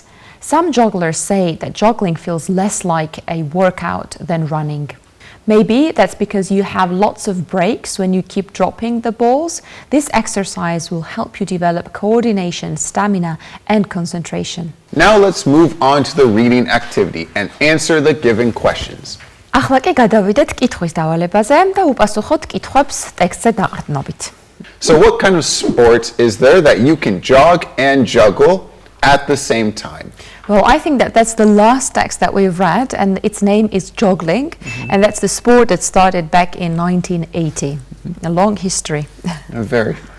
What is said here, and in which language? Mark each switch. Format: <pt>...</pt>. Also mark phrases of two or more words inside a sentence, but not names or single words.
<en>Some jugglers say that juggling feels less like a workout than running. Maybe that's because you have lots of breaks when you keep dropping the balls. This exercise will help you develop coordination, stamina, and concentration. Now let's move on to the reading activity and answer the given questions.</en> <ka>ახლა კი გადავიდეთ კითხვის დავალებაზე და უპასუხოთ კითხვებს ტექსტზე დაყრდნობით.</ka> <en>So what kind of sport is there that you can jog and juggle at the same time? Well, I think that that's the last text that we've read, and its name is joggling, and that's the sport that started back in 1980. A long history. Very.</en>